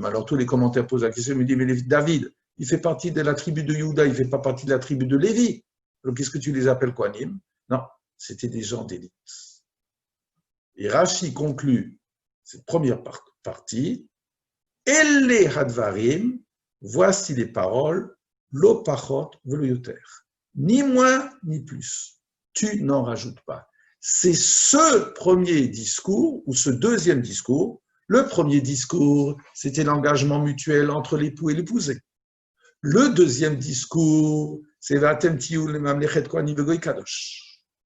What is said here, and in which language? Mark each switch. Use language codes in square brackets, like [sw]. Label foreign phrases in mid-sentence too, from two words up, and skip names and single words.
[fr] Alors tous les commentaires posent la question, ils me disent, mais David, il fait partie de la tribu de Juda, il ne fait pas partie de la tribu de Lévi. Alors qu'est-ce que tu les appelles Kohanim? Non, c'était des gens d'élite. Et Rashi conclut cette première partie, [he] אלה הדברים, [fr] voici les paroles, [he] לא פחות ולא יותר. [fr] Ni moins, ni plus. Tu n'en rajoutes pas. C'est ce premier discours, ou ce deuxième discours. Le premier discours, c'était l'engagement mutuel entre l'époux et l'épousée. Le deuxième discours, c'est [he] ואתם תהיו לי ממלכת כהנים וגוי קדוש.